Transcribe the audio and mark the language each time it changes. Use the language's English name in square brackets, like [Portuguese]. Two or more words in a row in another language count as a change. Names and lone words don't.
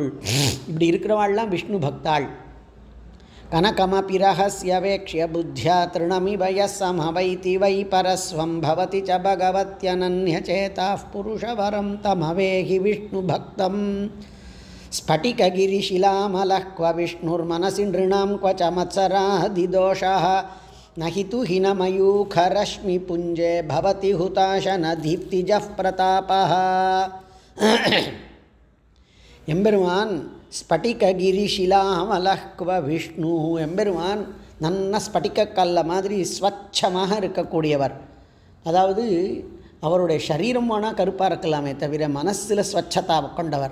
[Tamil] இப்படி இருக்கிறவாள்லாம் விஷ்ணு பக்தாள். [Sanskrit] कनकमपि रहस्यवेक्ष्य बुद्ध्या तृणमिवय समवैति वै परस्वं भवति च भगवत्यनन्य चेताः पुरुषवरं तमवेहि विष्णु भक्तम्. ஸ்பட்டிககிரிशिलामलः क्व विष्णुर्मनसि नृणां क्व च मत्सरादिदोषः न हि तु हिनमयूखरश्मिपुञ्जे भवति हुताशनदीप्तिजः प्रतापः. [Tamil] எம்பெருமான் [Sanskrit] स्फटिकगिरिशिलामलः क्व [Tamil] விஷ்ணு, எம்பெருமான் நன்ன ஸ்பட்டிகக்கல்ல மாதிரி ஸ்வச்சமாக இருக்கக்கூடியவர். அதாவது அவருடைய சரீரம் வேணால் கருப்பாக இருக்கலாமே தவிர மனசில் ஸ்வச்சதா கொண்டவர்.